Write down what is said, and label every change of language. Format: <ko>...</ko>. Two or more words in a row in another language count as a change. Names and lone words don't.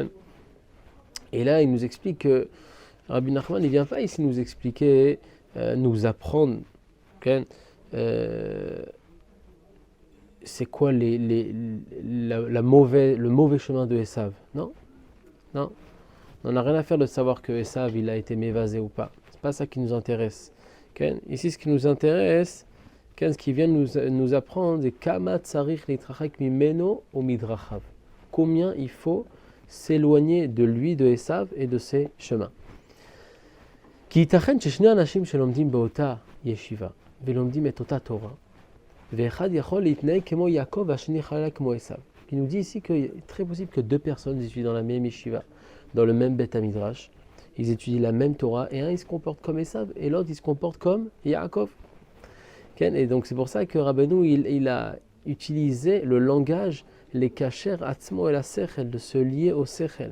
<fr>Et là, il nous explique que Rabbi Nachman, il ne vient pas ici nous expliquer, nous apprendre, okay, c'est quoi le mauvais chemin de Esav. Non, non. On n'a rien à faire de savoir que Esav, il a été mévasé ou pas. Ce n'est pas ça qui nous intéresse. Okay? Ici, ce qui nous intéresse, ce qui vient nous apprendre, c'est</fr> <he>כמה צריך להתרחק ממנו ומדרכיו.</he> <fr>Combien il faut s'éloigner de lui, de Esav et de ses chemins.</fr> <he>Qui ייתכן ששני אנשים שלומדים באותה ישיבה ולומדים את אותה תורה ואחד יכול להתנהג כמו יעקב והשני חלילה כמו עשיו.</he> <fr>Il nous dit ici qu'il est très possible que deux personnes étudient dans la même yeshiva, dans le même Beth Midrash, ils étudient la même Torah et un il se comporte comme Esav et l'autre il se comporte comme Yaakov. Et donc c'est pour ça que Rabbeinu il a utilisé le langage les</fr> <he>קשר עצמו</he> <fr>et la sechel, de se lier au sechel.</fr>